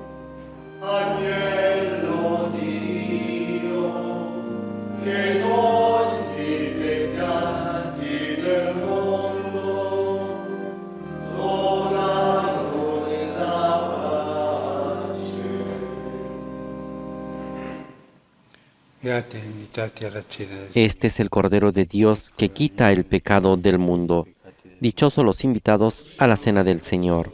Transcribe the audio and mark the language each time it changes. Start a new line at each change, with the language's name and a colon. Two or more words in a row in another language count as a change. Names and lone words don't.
Italian: Agnello di Dio, che togli i peccati del mondo, dona noi la pace. Siate invitati alla cena del
Spanish: Este es el Cordero de Dios que quita el pecado del mundo. Dichosos los invitados a la cena del Señor.